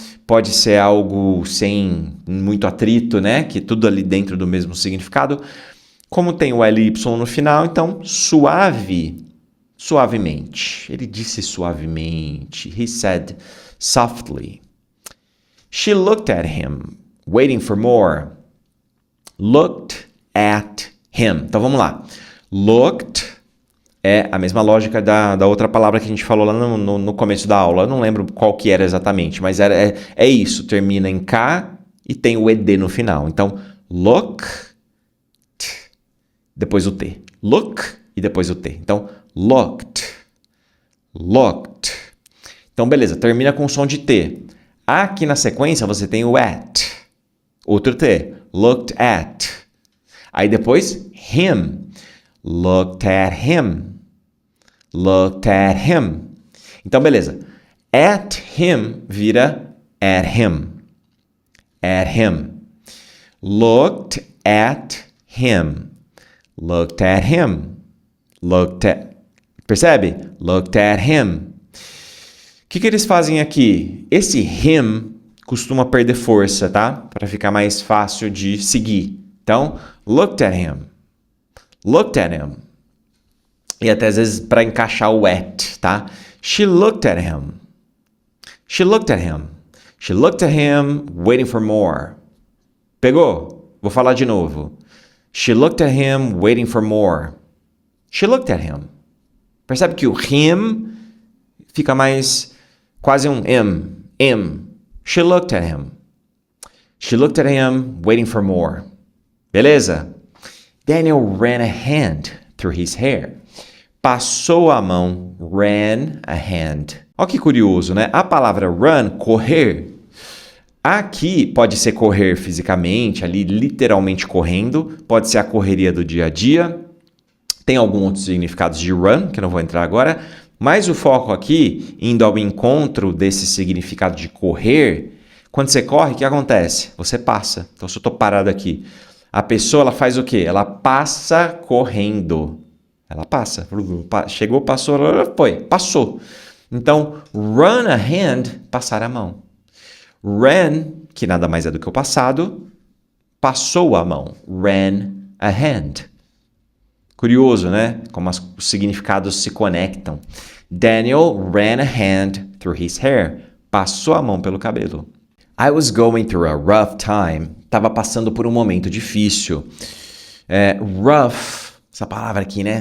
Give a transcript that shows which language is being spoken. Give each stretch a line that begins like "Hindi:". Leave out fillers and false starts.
Portuguese: Pode ser algo sem muito atrito, né? Que tudo ali dentro do mesmo significado. Como tem o LY no final, então suave, suavemente. Ele disse suavemente.
English: He said softly.
Portuguese: She looked at him, waiting for more.
English: Looked at him.
Portuguese: Então vamos lá. Looked é a mesma lógica da outra palavra que a gente falou lá no começo da aula. Eu não lembro qual que era exatamente, mas é isso. Termina em K e tem o ED no final. Então, look, depois o T. Look e depois o T. Então, looked. looked. Então, beleza, termina com som de T. Aqui na sequência você tem o at, outro T, looked at. Aí depois, him,
English: looked at him, looked at him.
Portuguese: Então, beleza, at him vira at him, at him.
English: Looked at him, looked at him, looked at...
Portuguese: Percebe?
English: Looked at him.
Portuguese: O que eles fazem aqui? Esse him costuma perder força, tá? Para ficar mais fácil de seguir. Então,
English: looked at him. Looked at him.
Portuguese: E até às vezes para encaixar o at, tá?
English: She looked at him. She looked at him. She looked at him, waiting for more.
Portuguese: Pegou? Vou falar de novo.
English: She looked at him, waiting for more. She looked at him.
Portuguese: Percebe que o him fica mais quase um M.
English: She looked at him. She looked at him, waiting for more. Beleza? Daniel ran a hand through his hair.
Portuguese: Passou a mão, ran a hand. Olha que curioso, né? A palavra run, correr, aqui pode ser correr fisicamente, ali literalmente correndo, pode ser a correria do dia a dia. Tem alguns outros significados de run, que eu não vou entrar agora, mas o foco aqui, indo ao encontro desse significado de correr, quando você corre, o que acontece? Você passa. Então, se eu estou parado aqui, a pessoa ela faz o quê? Ela passa correndo. Ela passa. Chegou, passou, foi, passou. Então, run a hand, passar a mão. Ran, que nada mais é do que o passado, passou a mão. Ran a hand. Curioso, né? Como os significados se conectam.
English: Daniel ran a hand through his hair.
Portuguese: Passou a mão pelo cabelo.
English: I was going through a rough time.
Portuguese: Estava passando por um momento difícil. Rough, essa palavra aqui, né?